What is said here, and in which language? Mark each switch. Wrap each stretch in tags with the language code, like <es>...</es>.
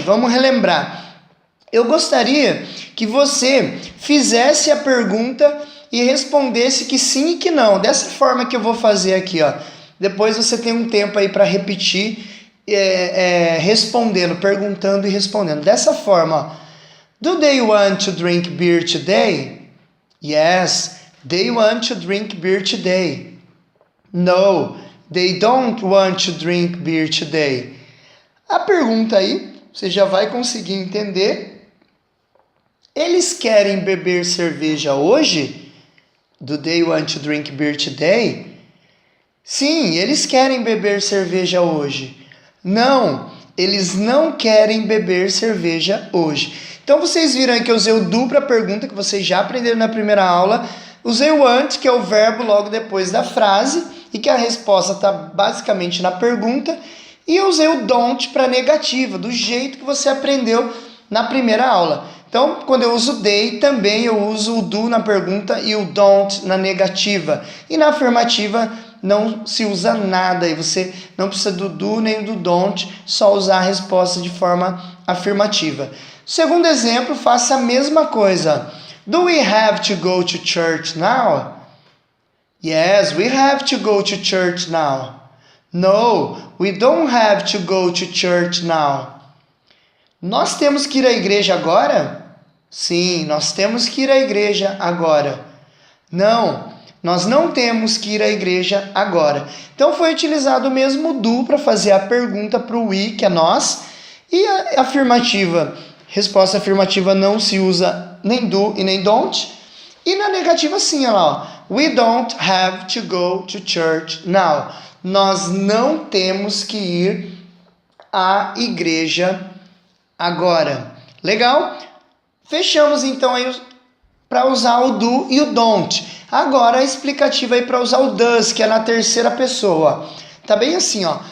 <pt>Vamos relembrar. Eu gostaria que você fizesse a pergunta e respondesse que sim e que não. Dessa forma que eu vou fazer aqui, ó. Depois você tem um tempo aí para repetir, respondendo, perguntando e respondendo. Dessa forma, ó.</pt> <en>Do they want to drink beer today? Yes, they want to drink beer today. No, they don't want to drink beer today.</en> <pt>A pergunta aí, você já vai conseguir entender. Eles querem beber cerveja hoje?</pt> <en>Do they want to drink beer today?</en> <pt>Sim, eles querem beber cerveja hoje. Não, eles não querem beber cerveja hoje. Então vocês viram aí que eu usei o do para a pergunta, que vocês já aprenderam na primeira aula. Usei o want, que é o verbo logo depois da frase, e que a resposta está basicamente na pergunta. E eu usei o don't para negativa, do jeito que você aprendeu na primeira aula. Então, quando eu uso they, também eu uso o do na pergunta e o don't na negativa. E na afirmativa não se usa nada, e você não precisa do do nem do don't, só usar a resposta de forma afirmativa. Segundo exemplo, faça a mesma coisa.</pt> <en>Do we have to go to church now? Yes, we have to go to church now. No, we don't have to go to church now.</en> <pt>Nós temos que ir à igreja agora? Sim, nós temos que ir à igreja agora. Não, nós não temos que ir à igreja agora. Então foi utilizado o mesmo do para fazer a pergunta para o we, que é nós, e a afirmativa. Resposta afirmativa não se usa nem do e nem don't. E na negativa sim, olha lá, ó.</pt> <en>We don't have to go to church now.</en> <pt>Nós não temos que ir à igreja agora. Legal? Fechamos então aí para usar o do e o don't. Agora a explicativa aí para usar o does, que é na terceira pessoa. Tá bem assim, ó.</pt>